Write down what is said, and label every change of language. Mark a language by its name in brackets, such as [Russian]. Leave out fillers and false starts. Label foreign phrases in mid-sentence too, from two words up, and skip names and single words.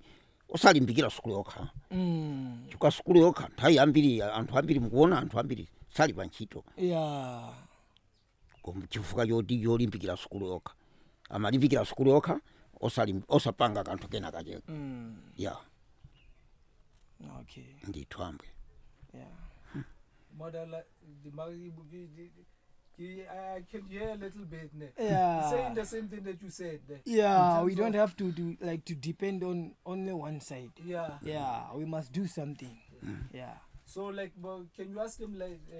[Nyanja] Osalimbikira school yokha. Chika school yokha nthawi ambiri anthu ambiri mukuona anthu ambiri sali pa ntchito. Chifukwa yoti yolimbikira school yokha. Amalimbikira school yokha osapanga kanthu kena kaje. Okay. Ndithu ambwe. [English] Model I can hear a little bit. Saying the same thing that you said. We don't have to depend on only one side. We must do something. So like, can you ask him like,